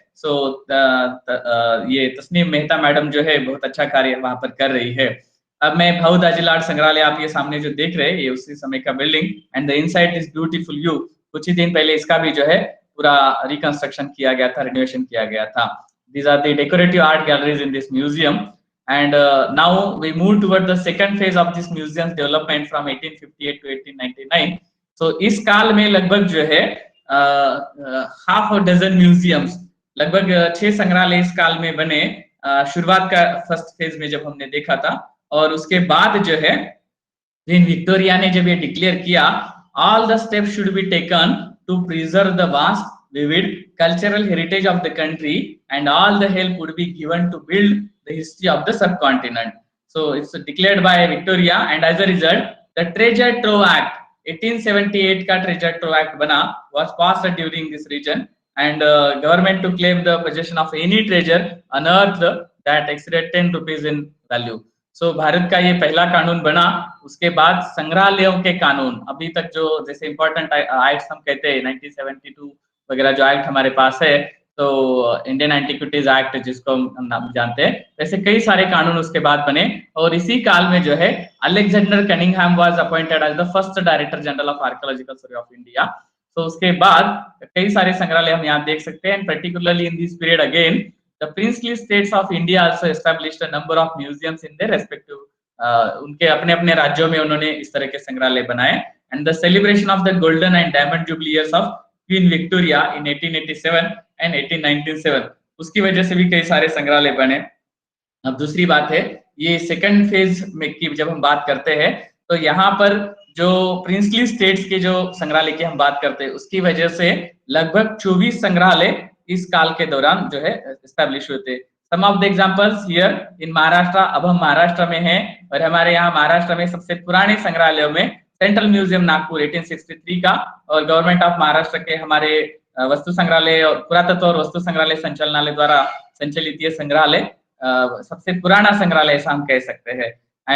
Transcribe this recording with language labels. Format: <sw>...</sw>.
<hi>सो ये तस्नीम मेहता मैडम जो है बहुत अच्छा कार्य वहां पर कर रही है। अब मैं भाऊ दाजीलाड संग्रहालय, आप ये सामने जो देख रहे हैं, ये उसी समय का building,</hi> <en>And the inside is beautiful view.</en> <hi>कुछ ही दिन पहले इसका भी जो है पूरा रिकंस्ट्रक्शन किया गया था, रिनोवेशन किया गया था।</hi> <en>These are the decorative art galleries in this museum, and now we move toward the second phase of this museum's development from 1858 to 1899.</en> <hi>So इस काल में लगभग जो है हाफ अ डजन म्यूजियम्स, लगभग 6 संग्रहालय इस काल में बने। शुरुआत का फर्स्ट फेज में जब हमने देखा था, और उसके बाद जो है क्वीन विक्टोरिया ने जब ये डिक्लेयर किया,</hi> <en>All the steps should be taken to preserve the vast vivid cultural heritage of the country, and all the help would be given to build the history of the subcontinent. So it's declared by Victoria, and as a result the Treasure Trove Act 1878</en> <hi>का Treasure Trove Act बना,</hi> <en>was passed during this region, and government to claim the possession of any treasure unearthed that exceeded 10 rupees in value.</en> <hi>सो भारत का ये पहला कानून बना। उसके बाद संग्रहालयों के कानून, अभी तक जो जैसे इंपॉर्टेंट एक्ट्स हम कहते हैं 1972 वगैरह जो एक्ट हमारे पास है, तो इंडियन एंटिक्विटीज एक्ट जिसको हम नाम जानते हैं, वैसे कई सारे कानून उसके बाद बने। और इसी काल में जो है</hi> <en>Alexander Cunningham was appointed as the first director general of archaeological survey of India.</en> <hi>तो उसके बाद कई सारे संग्रहालय हम यहाँ देख सकते हैं,</hi> <en>particularly in this period again the princely states of India also established a number of museums in their respective</en> <hi>उनके अपने अपने राज्यों में उन्होंने इस तरह के संग्रहालय बनाए।</hi> <en>and the celebration of the golden and diamond jubilee years of Queen Victoria in 1887 and 1897,</en> <hi>उसकी वजह से भी कई सारे संग्रहालय बने। अब दूसरी बात है, ये सेकंड फेज में की जब हम बात करते हैं, तो यहाँ पर जो प्रिंसली स्टेट्स के जो संग्रहालय की हम बात करते हैं, उसकी वजह से लगभग 24 संग्रहालय इस काल के दौरान जो है एस्टैब्लिश हुए थे।</hi> <en>some of the examples here in Maharashtra,</en> <hi>अब हम महाराष्ट्र में हैं, और हमारे यहाँ महाराष्ट्र में सबसे पुराने संग्रहालयों में सेंट्रल म्यूजियम नागपुर 1863 का, और गवर्नमेंट ऑफ महाराष्ट्र के हमारे वस्तु संग्रहालय और पुरातत्व और वस्तु संग्रहालय संचालनालय द्वारा संचालित ये संग्रहालय सबसे पुराना संग्रहालय ऐसा हम कह सकते हैं।</hi>